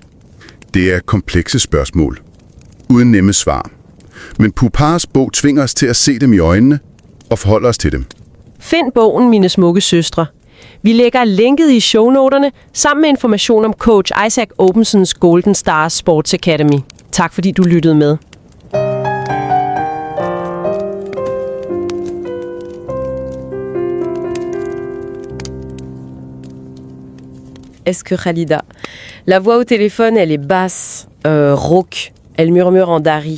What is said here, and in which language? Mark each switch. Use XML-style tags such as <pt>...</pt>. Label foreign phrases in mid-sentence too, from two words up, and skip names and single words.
<da>Det er komplekse spørgsmål, uden nemme svar. Men Popals bog tvinger os til at se dem i øjnene og forholde os til dem. Find bogen Mine smukke søstre. Vi lægger linket i shownoterne sammen med information om Coach Obensons Golden Stars Sports Academy. Tak fordi du lyttede med.</da> <fr>Est-ce que Khalida? La voix au téléphone, elle est basse, rauque. Elle murmure en dari.</fr>